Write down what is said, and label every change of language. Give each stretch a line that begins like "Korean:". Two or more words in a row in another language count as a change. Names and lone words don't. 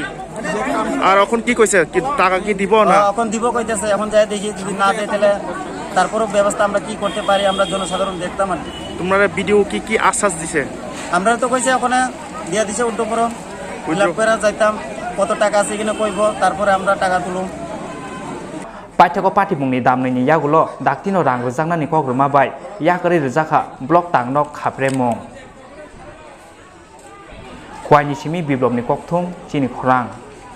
Bangla: আর এখন কি কইছে কি টাকা কি দিব না এখন দিব কইতেছে এখন যাই দেখি যদি না দেয় তাহলে তারপরও ব্যবস্থা আমরা কি করতে পারি আমরা জনসাধারণ দেখতাম আর কি তোমরা ভিডিও কি আশ্বাস দিছে আমরা তো কইছে ওখানে দিয়া দিছে উদ্যোগরম ফিলআপ করে যাইতাম কত টাকা আছে কিনা কইব তারপরে আমরা টাকা তুলুম
Kok Borok: Paithago party mungni damnai yagulo daktino rang rjaknani kogruma bai yakari rjakha block tangnok khapre mung khwaini simi biblobni kokthung chini khorang